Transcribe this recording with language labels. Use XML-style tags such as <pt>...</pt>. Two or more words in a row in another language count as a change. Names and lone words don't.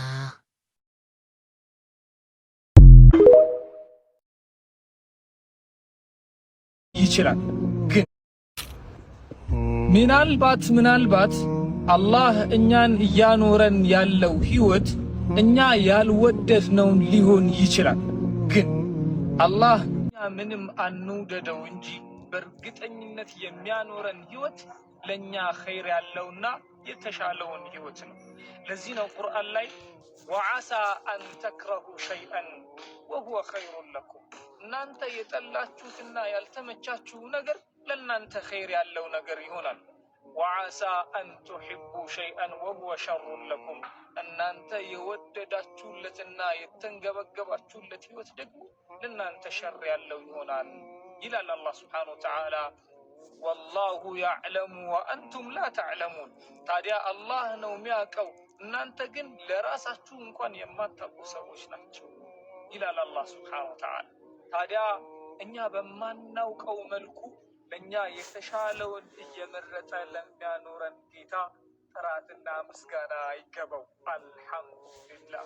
<am>ይችላል ግን ምናልባት አላህ እኛን እያኖረን ያለው ህይወት እኛ ያልወደድነውን ሊሆን ይችላል። ግን አላህ እኛ ምንም አንውደደው እንጂ በእርግጠኝነት የሚያኖረን ህይወት ለኛ ኸይር ያለውና የተሻለውን ህይወት ነው። ለዚህ ነው ቁርአን ላይ</am> <ar>وعسى أن تكرهوا شيئا وهو خير لكم</ar> <am>እናንተ የጠላችሁትና ያልተመቻችሁ ነገር ለእናንተ ኸይር ያለው ነገር ይሆናል።</am> <ar>وعسى أن تحبوا شيئا وهو شر لكم</ar> <am>እናንተ የወደዳችሁለትና የተንገበገባችሁለት ህይወት ደግሞ ለእናንተ ሸር ያለው ይሆናል ይላል አላህ</am> <ar>سبحانه وتعالى። والله يعلم وأنتم لا تعلمون</ar> <am>ታዲያ አላህ ነው የሚያውቀው እናንተ ግን ለራሳችሁ እንኳን የማታውቁ ሰዎች ናቸው ይላል አላህ</am> <ar>سبحانه وتعالى።</ar> <am>ታዲያ እኛ በማናውቀው መልኩ ለኛ የተሻለውን እየመረጠ ለሚያኖረን ጌታ ጥራትና ምስጋና ይገባው። አልሐምዱሊላህ።</am>